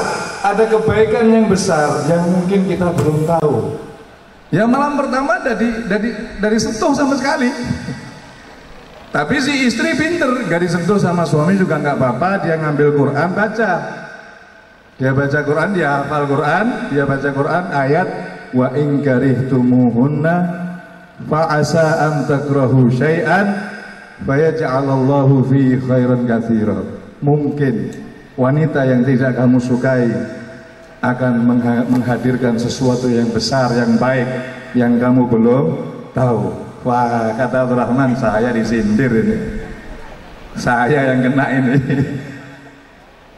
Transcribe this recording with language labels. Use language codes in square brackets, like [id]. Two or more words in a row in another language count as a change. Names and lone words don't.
[id] Ada kebaikan yang besar yang mungkin kita belum tahu. Yang malam pertama dari sentuh sama sekali. Tapi si istri pinter, gak disentuh sama suami juga nggak apa-apa. Dia ngambil Quran, baca. Dia baca Quran, dia hafal Quran, dia baca Quran ayat [ar] وإن كرهتموهن فعسى أن تكرهوا شيئا فيجعل الله في خيرا كثيرا. [id] Mungkin wanita yang tidak kamu sukai akan menghadirkan sesuatu yang besar, yang baik, yang kamu belum tahu. Wah, kata Abdurrahman, saya disindir ini. Saya yang kena ini.